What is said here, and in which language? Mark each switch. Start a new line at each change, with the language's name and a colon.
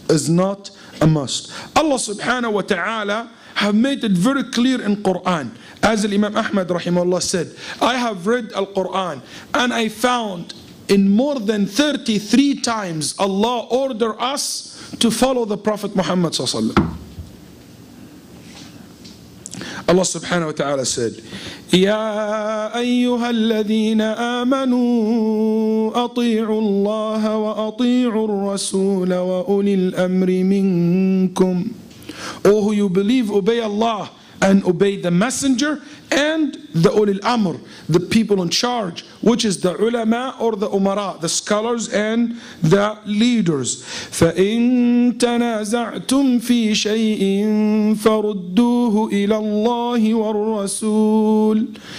English: Is not a must. Allah subhanahu wa ta'ala have made it very clear in Quran. As Imam Ahmad rahimahullah said, I have read Al-Quran and I found in more than 33 times Allah ordered us to follow the Prophet Muhammad sallallahu alaihi wasallam. Allah subhanahu wa ta'ala said,
Arabic: يا أيها الذين آمنوا أطيعوا الله وأطيعوا الرسول وأولي الأمر منكم.
English: O who you believe, obey Allah and obey the messenger and the ulil amr, the people in charge, which is the ulama or the umara, the scholars and the leaders.
Arabic: فَإِن تَنَازَعْتُمْ فِي شَيْءٍ فَرُدُّوهُ إِلَى اللَّهِ وَالرَّسُولِ.